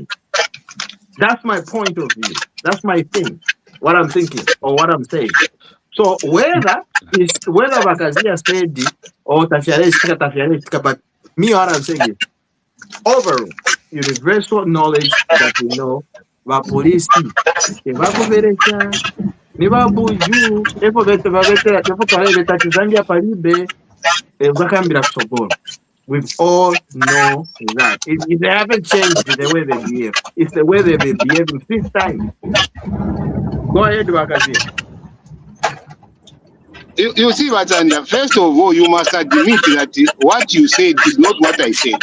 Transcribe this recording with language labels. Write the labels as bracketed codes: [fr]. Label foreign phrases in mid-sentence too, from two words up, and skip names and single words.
[en] That's my point of view. That's my thing. What I'm thinking or what I'm saying. So whether Vakazia said it or Tafiarestika, but me what I'm saying is overall universal knowledge that we know the police Zambia [ny] palibe bakambira kusogolo. [en] We all know that. They haven't changed the way they behave. It's the way they've been behaving since time. Go ahead, Vakazia. You see, Vatanda, first of all, you must admit that what you said is not what I said.